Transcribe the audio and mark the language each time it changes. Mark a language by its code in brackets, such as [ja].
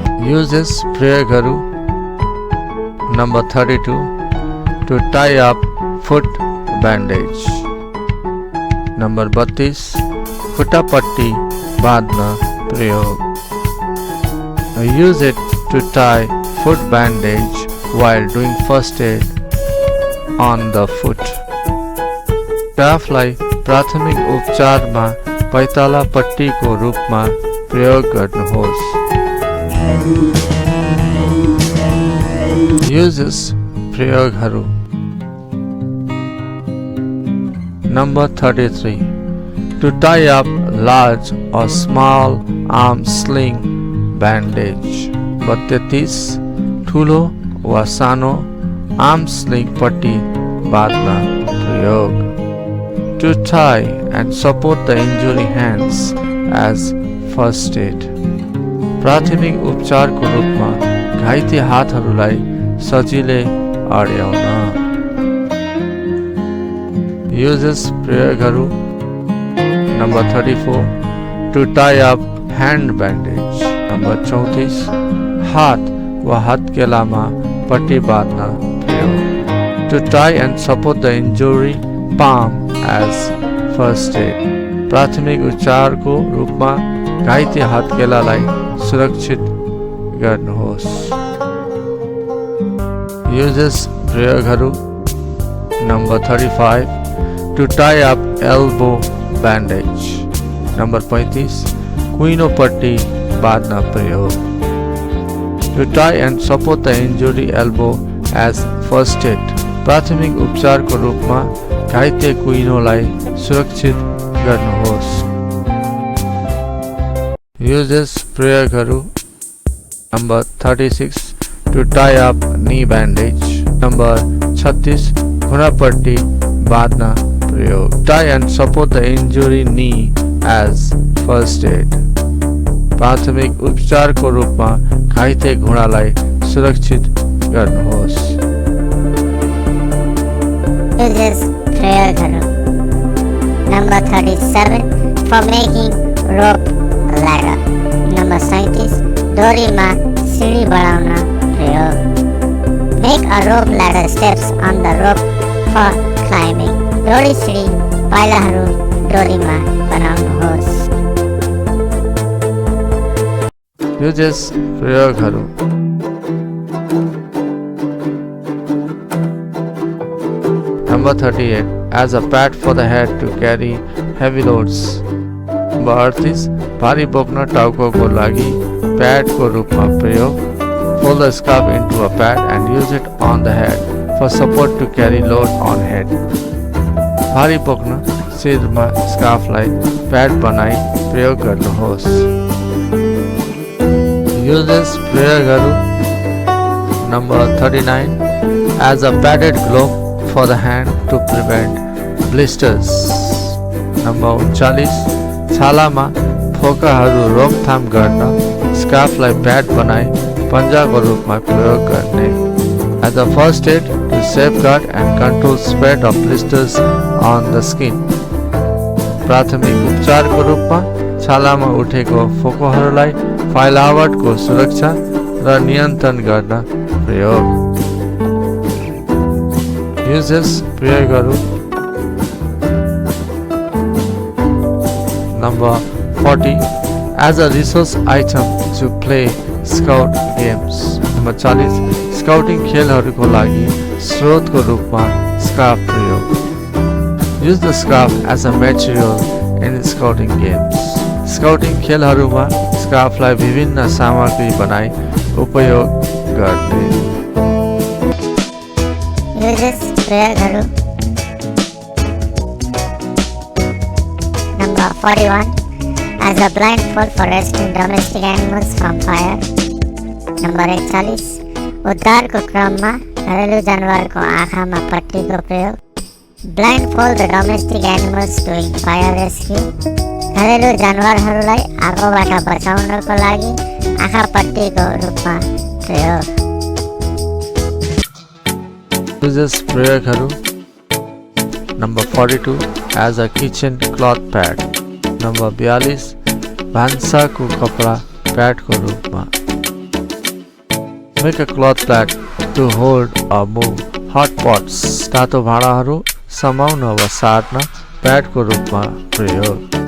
[en] Uses [ne] प्रयोगहरू [en] Number 32 To tie up foot bandage Number 32 [ne] खुट्टापट्टी बाँध्न प्रयोग [en] Use it to tie foot bandage while doing first aid on the foot [ne] स्कार्फलाई प्राथमिक उपचारमा पैताला पट्टीको रूपमा प्रयोग गर्नुहोस्। [en] Uses [ne] प्रयोगहरू [en] Number 33. To tie up large or small arm sling bandage. 32. [ne] ठुलो वा सानो arm sling पट्टी बाँध्न प्रयोग। [en] To tie and support the injury hands as first aid. [ne] प्राथमिक उपचारको रूपमा घाइते हातहरूलाई सजिलै अड्याउन। [en] Uses [ne] प्रयोगहरू [en] Number 34. To tie up hand bandage. Number 34. [ne] हात वा हत्केलामा पट्टी बाँध्न प्रयोग। [en] To tie and support the injury palm as first aid. [ne] प्राथमिक उपचारको रूपमा घाइते हत्केलालाई सुरक्षित गर्नुहोस्। [en] Uses [ne] प्रयोगहरू [en] Number 35. To tie up elbow bandage. Number 35. [ne] कुइनो पट्टी बाँध्न प्रयोग। [en] To tie and support the injury elbow as first aid. [ne] प्राथमिक उपचारको रूपमा घाइते कुइनोलाई सुरक्षित गर्नुहोस्। [en] Uses [ne] प्रयोगहरू [en] Number 36. To tie up knee bandage. Number 36. [ne] घुँडापट्टी बाँध्न प्रयोग। [en] Tie and support the injury knee as first aid. [ne] प्राथमिक उपचारको रूपमा घाइते घुँडालाई सुरक्षित गर्नुहोस्। [en] Uses [ne] प्रयोगहरू [en] Number 37. For making rope ladder. Number 37. [ne] डोरीमा सिडी बढाउन प्रयोग। [en] Make a rope ladder steps on the rope for climbing. [ne] डोरी सिडी पाइलाहरू डोरीमा बनाउनुहोस्। [en] Uses [ne] प्रयोगहरू [en] Number 38. As a pad for the head to carry heavy loads. Number 38. [ne] भारी बोक्न टाउकोको लागि प्याडको रूपमा प्रयोग। [en] Fold the scarf into a pad and use it on the head for support to carry load on head. [ne] भारी बोक्न सिरमा स्कार्फलाई pad बनाई प्रयोग गर्नुहोस्। [en] Uses [ne] प्रयोगहरू [en] Number 39. As a padded glove for the hand to prevent blisters. Number 39. [ne] छालामा फोकाहरू रोकथाम गर्न स्कार्फलाई pad बनाई पन्जाको रूपमा प्रयोग गर्ने। [en] As a first aid to safeguard and control spread of blisters on the skin. [ne] प्राथमिक उपचारको रूपमा छालामा उठेको फोकोहरूलाई फैलावटको सुरक्षा र नियन्त्रण गर्न प्रयोग। [en] Uses [ne] प्रयोगहरू [en] Number 40. As a resource item to play scout games. Number 40. [ne] Scouting खेलहरूको लागि स्रोतको रूपमा स्कार्फ प्रयोग। [en] Use the scarf as a material in scouting games. [ne] Scouting खेलहरूमा स्कार्फलाई विभिन्न सामग्री बनाई उपयोग गर्ने। [en] Uses [ne] प्रयोगहरू [en] Number 41. As a blindfold for rescuing domestic animals from fire. Number 41. [ne] उद्धारको क्रममा घरेलु जनावरको आँखामा पट्टीको प्रयोग। [en] Blindfold the domestic animals during fire rescue. [ne] घरेलु जनावरहरूलाई आगोबाट बचाउनको लागि आँखा पट्टीको रूपमा प्रयोग। [en] Uses [ne] प्रयोगहरू [en] Number 42. As a kitchen cloth pad. Number 42. [ne] भान्साको कपडा प्याडको रूपमा। [en] Make a cloth pad to hold or move hot pots. [ne] तातो भाँडाहरू समाउन वा सार्न प्याडको रूपमा प्रयोग।